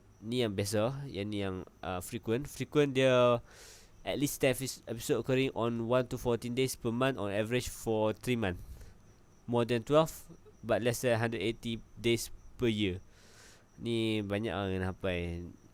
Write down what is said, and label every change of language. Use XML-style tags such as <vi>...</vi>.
<ms>Ni yang biasa, yang ni yang frequent.</ms> <en>Frequent</en> <ms>dia</ms> <en>at least 10 episode occurring on 1 to 14 days per month on average for 3 months. More than 12 but less than 180 days per year.</en> <ms>Ni banyak orang yang hafal.</ms>